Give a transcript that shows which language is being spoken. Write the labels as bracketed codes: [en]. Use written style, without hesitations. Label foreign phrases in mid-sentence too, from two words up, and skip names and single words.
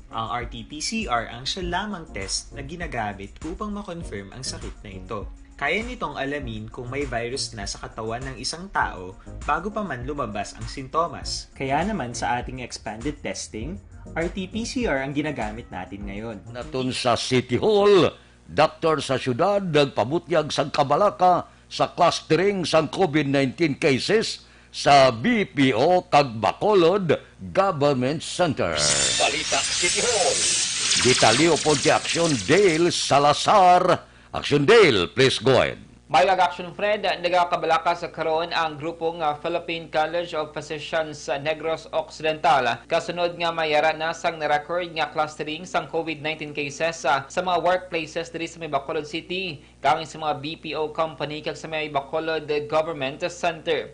[tl] Ang RT-PCR ang siya lamang test na ginagamit upang makonfirm ang sakit na ito. Kaya nitong alamin kung may virus na sa katawan ng isang tao bago pa man lumabas ang sintomas. Kaya naman sa ating expanded testing, RT-PCR ang ginagamit natin ngayon. [hil] Natun sa City Hall, doktor sa syudad nagpabutyag sang kabalaka sa clustering sang COVID-19 cases sa BPO kag Bacolod Government Center. Balita City Hall. Detalyo po di Action Dale Salazar. Action Dale, [en] please go ahead. [hil] Mayag Action Fred, nagakabalaka sa karon ang grupong Philippine College of Physicians Negros Occidental. Kasunod nga mayara na sang na-record nga clustering sang COVID-19 cases sa mga workplaces diri sa may Bacolod City, kang sa mga BPO company kag sa may Bacolod Government Center.